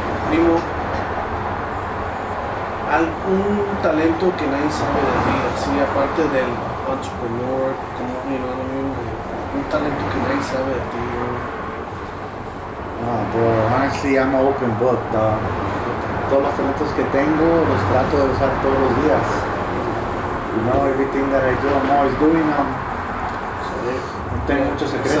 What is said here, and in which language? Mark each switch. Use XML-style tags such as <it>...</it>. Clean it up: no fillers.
<es>Primo, algún talento que nadie sabe de ti, así aparte del entrepreneur, como,</es> <en>you know what I mean?</en> <es>Un talento que nadie sabe de ti.</es> <en>Oh, bro, honestly, I'm an open book, dog.</en> <es>Todos los talentos que tengo los trato de usar todos los días.</es> <en>You know, everything that I do, I'm always doing.</en> <es>No tengo muchos secretos.</es>